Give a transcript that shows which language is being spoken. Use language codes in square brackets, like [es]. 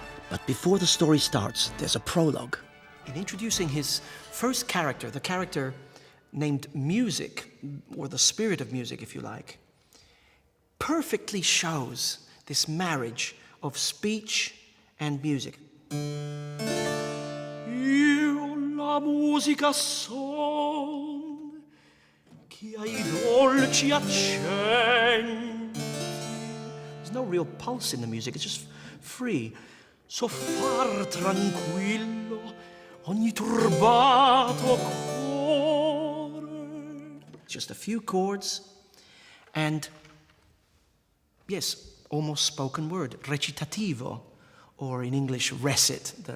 [en] But before the story starts, there's a prologue. In introducing his first character, the character named Music, or the spirit of music, if you like, perfectly shows this marriage of speech and music. [it] Io la musica son, che ai dolci accenti. [en] There's no real pulse in the music, it's just free. [it] So far tranquillo ogni turbato cuore. [en] Just a few chords and, yes, almost spoken word, recitativo, or in English, recit.